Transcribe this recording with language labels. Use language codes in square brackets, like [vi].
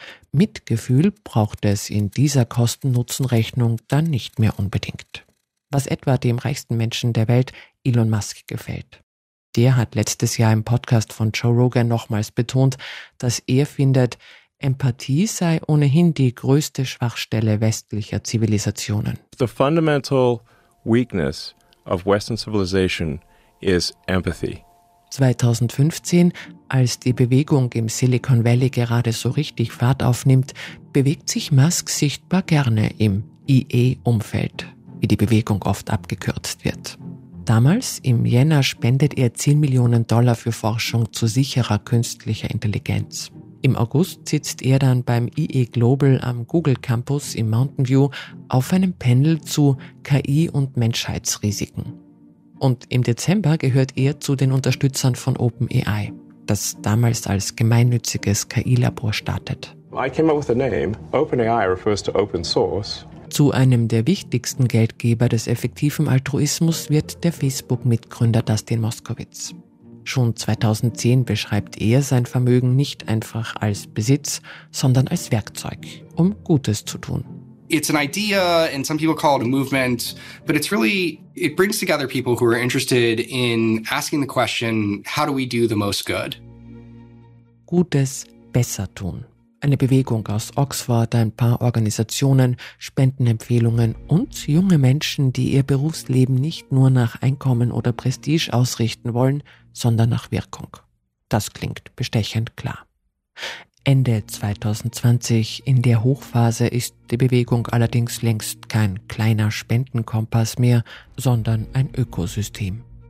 [de] Mitgefühl braucht es in dieser Kosten-Nutzen-Rechnung dann nicht mehr unbedingt. Was etwa dem reichsten Menschen der Welt, Elon Musk, gefällt. Der hat letztes Jahr im Podcast von Joe Rogan nochmals betont, dass er findet, Empathie sei ohnehin die größte Schwachstelle westlicher Zivilisationen. [en] The fundamental weakness of Western civilization is empathy. [de] 2015, als die Bewegung im Silicon Valley gerade so richtig Fahrt aufnimmt, bewegt sich Musk sichtbar gerne im IE-Umfeld, wie die Bewegung oft abgekürzt wird. Damals, im Jänner, spendet er 10 Millionen Dollar für Forschung zu sicherer künstlicher Intelligenz. Im August sitzt er dann beim IE Global am Google Campus in Mountain View auf einem Panel zu KI und Menschheitsrisiken. Und im Dezember gehört er zu den Unterstützern von OpenAI, das damals als gemeinnütziges KI-Labor startet. [en] I came up with the name. OpenAI refers to open source. [de] Zu einem der wichtigsten Geldgeber des effektiven Altruismus wird der Facebook-Mitgründer Dustin Moskowitz. Schon 2010 beschreibt er sein Vermögen nicht einfach als Besitz, sondern als Werkzeug, um Gutes zu tun. [en] It's an idea, and some people call it a movement, but it's really, it brings together people who are interested in asking the question, how do we do the most good? [de] Gutes besser tun. Eine Bewegung aus Oxford, ein paar Organisationen, Spendenempfehlungen und junge Menschen, die ihr Berufsleben nicht nur nach Einkommen oder Prestige ausrichten wollen, sondern nach Wirkung. Das klingt bestechend klar. Ende 2020, in der Hochphase, ist die Bewegung allerdings längst kein kleiner Spendenkompass mehr, sondern ein Ökosystem.